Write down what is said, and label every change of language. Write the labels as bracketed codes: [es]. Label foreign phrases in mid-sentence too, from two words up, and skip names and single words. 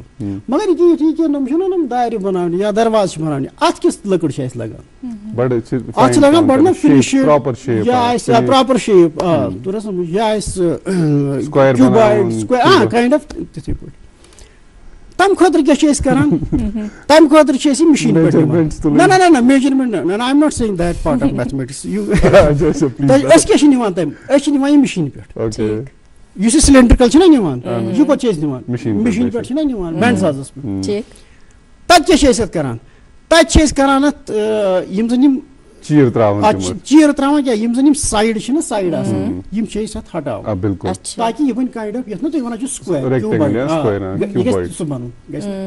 [ks] مگر یُتھُے کہِ یِم چھِنہ یِم دارِ بَناونہِ یا دروازٕ چھِ بَناونہِ اَتھ کِژھ لٔکٕر چھِ اَسہِ لگان اَتھ چھِ لگان بَڑٕ نا فِنِش یا آسہِ [en] proper shape [ks] توٚر سمجھ یا آسہِ [en] cuboid kind of [ks] تِتھٕے پٲٹھۍ. تَمہِ خٲطرٕ کیٛاہ چھِ أسۍ کران تَمہِ خٲطرٕ چھِ أسۍ یہِ مِشیٖن پٮ۪ٹھ نہ میجرمینٹ نہ [en] I am not saying that part of mathematics. [ks] أسۍ کیٛاہ چھِ نِوان تَمہِ أسۍ چھِ نِوان یہِ مِشیٖن پٮ۪ٹھ. یُس یہِ سِلینڈرِکل چھِنہ نِوان یہِ کوٚت چھِ أسۍ نِوان مِشیٖن پٮ۪ٹھ چھِنہ نِوان بینڈ سازس پٮ۪ٹھ. تَتہِ کیٛاہ چھِ أسۍ اَتھ کران تَتہِ چھِ أسۍ کران اَتھ یِم زَن یِم چیٖر تراوان کیٛاہ یِم زَن یِم سایڈ چھِنہ سایڈ آسان یِم چھِ أسۍ اَتھ ہٹاوان تاکہِ یہِ بَنہِ [en] kind of [ks] یَتھ نہ تُہۍ وَنان چھِو سُکویر یہِ گژھِ سُہ بَنُن گژھِ.